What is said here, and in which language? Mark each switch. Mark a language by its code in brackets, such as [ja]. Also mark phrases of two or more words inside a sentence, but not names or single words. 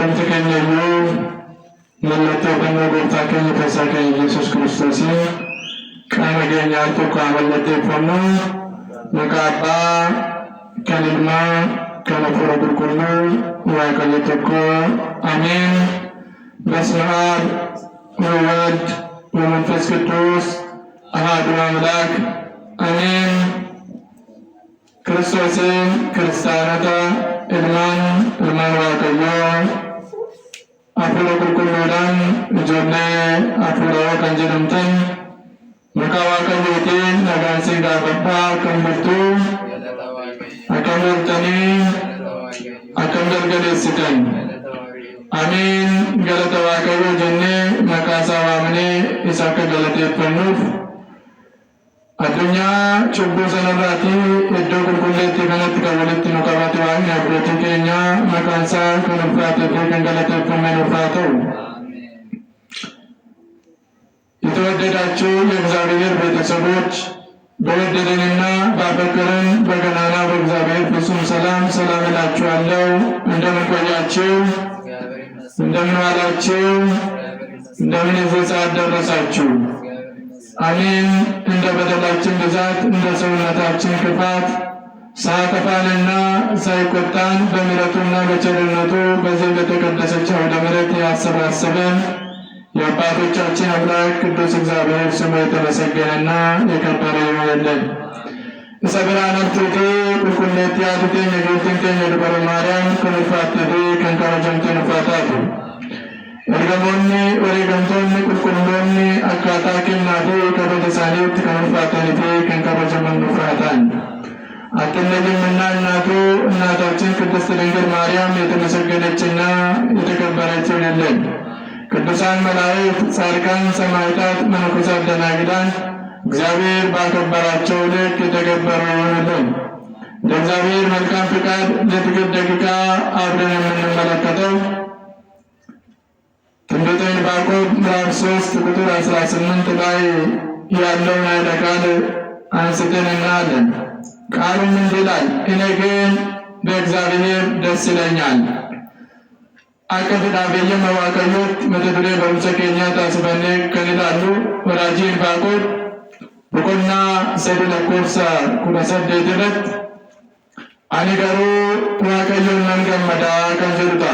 [om] Beekamti keenya iyyuu mallattoo fannoo gooftaa keenya Fayyisaa keenya Yesuus Kiristoosiin qaama keenyaan tokko haa mallatteeffannu. Maqaa Abbaa, kan Ilmaa, kan Hafuura Qulqulluu Waaqayyo tokko [gez] አሜን። በስመ አብ ወወልድ ወመንፈስ ቅዱስ አሐዱ አምላክ አሜን። [am] ክርስቶስን ክርስቲያኖታ [om] ilmaan Waaqayyoo Hafuura Qulqulluudhaan ijoollee Hafuuraa kan jedhamtan maqaa Waaqayyootiin nagaan isin gaafadhaa. Akkam jirtu? Akkam jirtanii? Akkam galgaleessitan? Amiin. Galata Waaqayyoo jennee maqaa isaa waamnee isa akka galateeffannuuf addunyaa cubbuu sanarraatii iddoo qulqulleetti kanatti kan walitti nu qabate Waaqni abbootii keenya maqaan isaa kan ulfaatee fi kan galateeffame nuuf haa ta'u። [am] የተወደዳችሁ የእግዚአብሔር ቤተሰቦች በወደደንና ባፈቀረን በገናና በእግዚአብሔር ፍጹም ሰላም ሰላም እላችኋለሁ። እንደምን ቆያችሁ? እንደምን ዋላችሁ? እንደምን እዚህ ሰዓት ደረሳችሁ? አሜን። እንደ በደላችን ብዛት እንደ ሰውነታችን ክፋት ሳያጠፋንና ሳይቆጣን በምሕረቱና በቸርነቱ በዚህ በተቀደሰች አውደ ምሕረት ያሰባሰበን የአባቶቻችን አምላክ ቅዱስ እግዚአብሔር ስሙ የተመሰገነና የከበረ ይሁንልን። [om] isa biraan abtuutii qulqulleetti yaadu keenya guutiin keenya dubara maariyaam kun ulfaatte fi kan kabajamteen ulfaataatu. Ergamoonni wareegamtoonni qulqulloonni akkaataa kennaa fi kabaja isaaniitti kan ulfaatanii fi kan kabajaman ulfaatan. [am] አትነግምና እናቱ እናታችን ቅድስት ድንግል ማርያም የተመሰገነችና የተከበረች ይሁንልን። ቅዱሳን መላእክት፣ ጻድቃን፣ ሰማዕታት፣ መነኮሳት፣ ደናግላን እግዚአብሔር ባከበራቸው ልክ የተከበሩ ይሁንልን። ለእግዚአብሔር መልካም ፍቃድ ለጥቂት ደቂቃ አብረን የምንመለከተው ትንቢተ ዕንባቆም ምዕራፍ 3 ቁጥር 18 ላይ ያለውን ኃይለ ቃል አንስተን እናያለን። ቃሉም እንዲህ ይላል፣ እኔ ግን በእግዚአብሔር ደስ ይለኛል። [om] akka fedhaafeeyyama Waaqayyootti mata duree barumsa keenyaa taasifannee kan ilaallu raajii ዕንባቆም boqonnaa 3:18 irratti ani garuu Waaqayyoon nan gammadaa kan jedhu ta'a.